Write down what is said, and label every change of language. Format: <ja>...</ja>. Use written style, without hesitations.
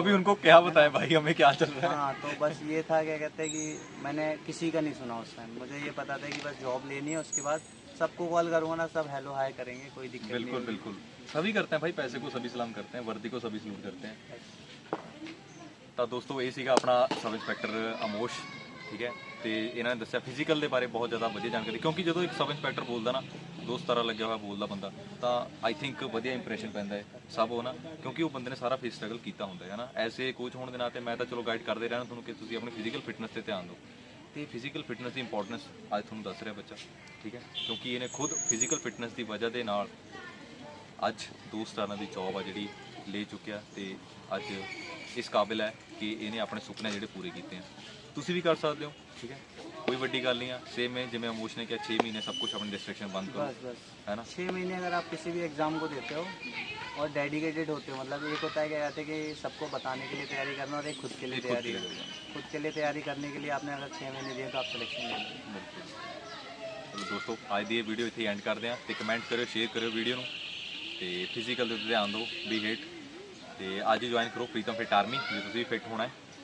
<hi>अभी उनको क्या बताएं भाई हमें क्या चल रहा है। हाँ, तो बस ये था, क्या कहते हैं कि मैंने किसी का नहीं सुना उस टाइम। मुझे ये पता था कि बस जॉब लेनी है, उसके बाद सबको कॉल करूँगा ना, सब हेलो हाय करेंगे, कोई दिक्कत नहीं बिल्कुल होगी। बिल्कुल, सभी करते हैं भाई, पैसे को सभी सलाम करते हैं, वर्दी को सभी सलूट करते हैं।</hi> <pa>ਤਾਂ ਦੋਸਤੋ ਇਹ ਸੀਗਾ ਆਪਣਾ ਸਬ ਇੰਸਪੈਕਟਰ ਅਮੋਸ਼, ਠੀਕ ਹੈ। ਤੇ ਇਹਨਾਂ ਨੇ ਦੱਸਿਆ ਫਿਜ਼ੀਕਲ ਦੇ ਬਾਰੇ ਬਹੁਤ ਜ਼ਿਆਦਾ ਵਧੀਆ ਜਾਣਕਾਰੀ, ਕਿਉਂਕਿ ਜਦੋਂ ਇੱਕ ਸਬ ਇੰਸਪੈਕਟਰ ਬੋਲਦਾ ਨਾ, ਦੋਸਤ ਤਾਰਾ ਲੱਗਿਆ ਹੋਇਆ ਬੋਲਦਾ ਬੰਦਾ, ਤਾਂ ਆਈ ਥਿੰਕ ਵਧੀਆ ਇੰਪ੍ਰੈਸ਼ਨ ਪੈਂਦਾ ਹੈ ਸਭ ਉਹ ਨਾ, ਕਿਉਂਕਿ ਉਹ ਬੰਦੇ ਨੇ ਸਾਰਾ ਫੇਸ ਸਟਰਗਲ ਕੀਤਾ ਹੁੰਦਾ ਹੈ ਨਾ। ਐਸੇ ਕੋਚ ਹੋਣ ਦੇ ਨਾਤੇ ਮੈਂ ਤਾਂ ਚਲੋ ਗਾਈਡ ਕਰਦੇ ਰਹਿਣਾ ਤੁਹਾਨੂੰ ਕਿ ਤੁਸੀਂ ਆਪਣੀ ਫਿਜ਼ੀਕਲ ਫਿਟਨੈਸ ਤੇ ਧਿਆਨ ਦਿਓ, ਤੇ ਫਿਜ਼ੀਕਲ ਫਿਟਨੈਸ ਦੀ ਇੰਪੋਰਟੈਂਸ ਅੱਜ ਤੁਹਾਨੂੰ ਦੱਸ ਰਿਹਾ ਬੱਚਾ, ਠੀਕ ਹੈ, ਕਿਉਂਕਿ ਇਹਨੇ ਖੁਦ ਫਿਜ਼ੀਕਲ ਫਿਟਨੈਸ ਦੀ ਵਜ੍ਹਾ ਦੇ ਨਾਲ ਅੱਜ 2 ਸਟਾਰਾਂ ਦੀ ਜੌਬ ਆ ਜਿਹੜੀ ਲੈ ਚੁੱਕਿਆ, ਤੇ ਅੱਜ ਇਸ ਕਾਬਿਲ ਹੈ ਕਿ ਇਹਨੇ ਆਪਣੇ ਸੁਪਨੇ ਜਿਹੜੇ ਪੂਰੇ ਕੀਤੇ ਆ। ਤੁਸੀਂ ਵੀ ਕਰ ਸਕਦੇ ਹੋ, ਠੀਕ ਹੈ,</pa> <hi>कोई बड़ी गल नहीं है। सेम है जिमें अमोश ने किया, 6 महीने सब कुछ अपनी डिस्ट्रैक्शन बंद करो, बस है ना। 6 महीने अगर आप किसी भी एग्ज़ाम को देते हो और डेडिकेटेड होते हो, मतलब एक होता है क्या कहते हैं कि सबको बताने के लिए तैयारी करना, और एक खुद के लिए तैयारी करना। खुद के लिए तैयारी करने के लिए आपने अगर 6 महीने दिए तो आप सिलेक्शन ले लो। चलो दोस्तों आज</hi> <pa>ਦੀ ਇਹ ਵੀਡੀਓ ਇੱਥੇ ਐਂਡ ਕਰਦੇ ਹਾਂ, ਤੇ ਕਮੈਂਟ ਕਰਿਓ, ਸ਼ੇਅਰ ਕਰਿਓ ਵੀਡੀਓ ਨੂੰ, ਤੇ ਫਿਜ਼ੀਕਲ ਦੇ ਉੱਤੇ ਧਿਆਨ ਦਿਓ, ਬੀ ਹਿਟ, ਤੇ ਅੱਜ ਹੀ ਜੁਆਇਨ ਕਰੋ ਪ੍ਰੀਤਮ ਫਿਟ ਆਰਮੀ ਜੇ ਤੁਸੀਂ ਫਿਟ ਹੋਣਾ ਹੈ।</pa>